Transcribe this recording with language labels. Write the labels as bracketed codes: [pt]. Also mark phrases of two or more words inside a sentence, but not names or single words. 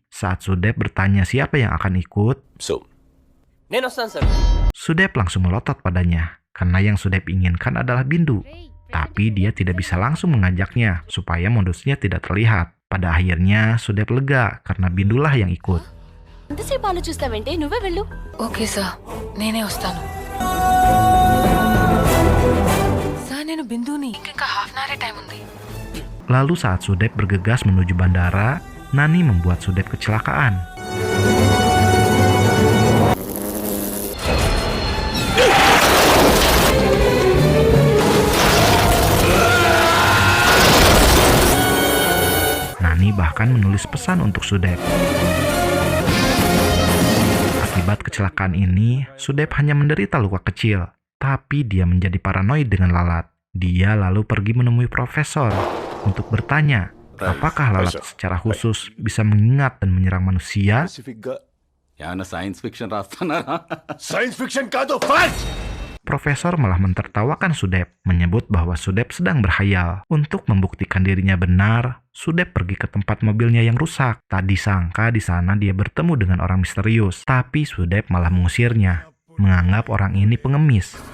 [id] Saat Sudep bertanya siapa yang akan ikut, Sudep langsung melotot padanya, karena yang Sudep inginkan adalah Bindu. Tapi dia tidak bisa langsung mengajaknya supaya modusnya tidak terlihat. Pada akhirnya Sudep lega karena Bindulah yang ikut. [te] ఎంతసేపు ఆలోచిస్తావంటే నువ్వే వెళ్ళు. [en] okay sir, [te] నేనే వస్తాను. సార్, నేను బిందుని. ఇంకా [en] half an hour time [te] ఉంది. [id] Lalu saat Sudep bergegas menuju bandara, Nani membuat Sudep kecelakaan. Nani bahkan menulis pesan untuk Sudep. Akibat kecelakaan ini, Sudep hanya menderita luka kecil, tapi dia menjadi paranoid dengan lalat. Dia lalu pergi menemui profesor untuk bertanya, apakah lalat secara khusus bisa mengingat dan menyerang manusia? [te] ఏమన్నా [en] science fiction [te] రాస్తున్నారా? [en] science fiction [te] కాదు, ఫ్యాక్ట్. [id] Profesor malah mentertawakan Sudep, menyebut bahwa Sudep sedang berhayal. Untuk membuktikan dirinya benar, Sudep pergi ke tempat mobilnya yang rusak. Tak disangka di sana dia bertemu dengan orang misterius, tapi Sudep malah mengusirnya, menganggap orang ini pengemis.